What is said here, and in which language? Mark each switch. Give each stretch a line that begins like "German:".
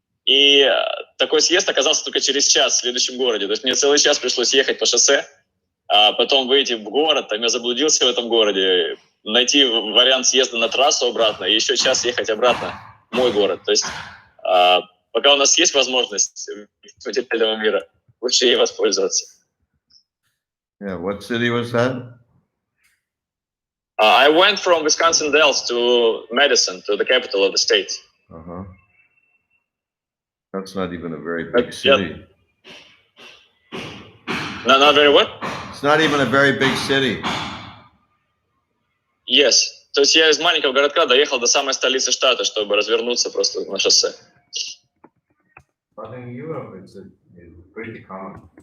Russian: И такой съезд оказался только через час в следующем городе. То есть мне целый час пришлось ехать по шоссе, а потом выйти в город, там я заблудился в этом городе, найти вариант съезда на трассу обратно и еще час ехать обратно в мой город. То есть пока у нас есть возможность материального мира, лучше ей воспользоваться.
English: Yeah, what city was that? I went from Wisconsin Dells to Madison, to the capital of the state. Uh-huh. That's not even a very big city. Not very what? It's not even a very big city. Yes.
Russian: То есть я из маленького городка доехал до самой столицы штата, чтобы развернуться просто на шоссе.
English: But in Europe it's pretty common.